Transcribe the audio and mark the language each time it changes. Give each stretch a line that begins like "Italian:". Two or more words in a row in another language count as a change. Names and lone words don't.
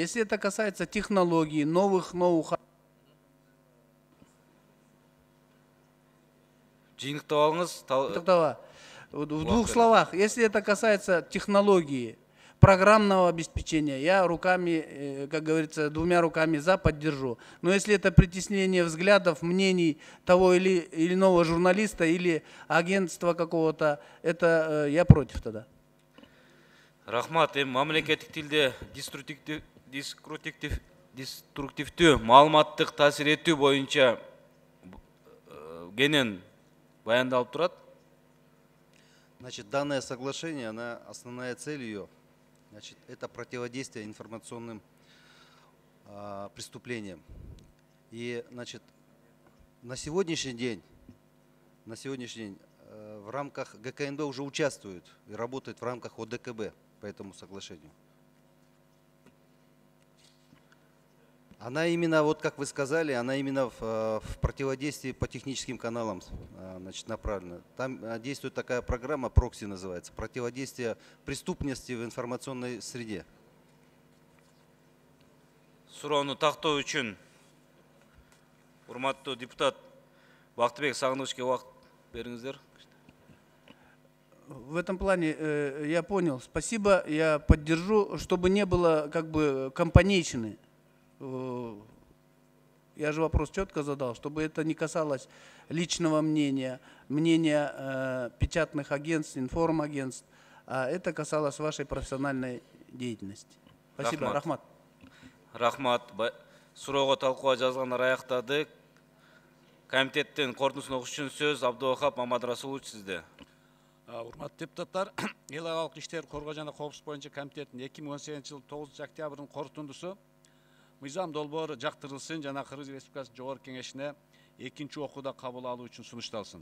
Russian: Если это касается технологий, новых ноу-хау. В двух словах, если это касается технологии, программного обеспечения, я руками, как говорится, двумя руками за поддержу. Но если это притеснение взглядов, мнений того или иного журналиста или агентства какого-то, это я против тогда.
Kyrgyz: Рахмат, мамлекеттик тилде деструктивдүү маалыматтык таасир этүү боюнча кенен баяндалып турат.
Russian: Значит, данное соглашение, основная цель ее, значит, это противодействие информационным преступлениям. И, значит, на сегодняшний день в рамках ГКНБ уже участвуют и работают в рамках ОДКБ по этому соглашению. Она именно, вот как вы сказали, она именно в противодействии по техническим каналам значит, направлена. Там действует такая программа, прокси называется, противодействие преступности в информационной среде.
Kyrgyz: Суроону тактоо үчүн урматтуу депутат Бактыбек Сагынычке убакыт бериңиздер.
Russian: В этом плане я понял. Спасибо, я поддержу, чтобы не было как бы компанейщины. Я же вопрос четко задал, чтобы это не касалось личного мнения, мнения печатных агентств, информагентств, а это касалось вашей профессиональной деятельности. Спасибо.
Kyrgyz: Рахмат. Рахмат. Суроого талкууга жазгандар аяктадык. Комитеттин корутундусун окуш үчүн сөз Абдувахап Мамадрасулович сизде. Урматтуу депутаттар, эл абалык иштер коргоо жана коопсуздук боюнча комитеттин 2018-жылы 9 октябрдын корутундусу мыйзам долбоору жактырылсын жана Кыргыз Республикасы Жогорку Кеңешине экинчи окууда кабыл алуу үчүн сунушталсын.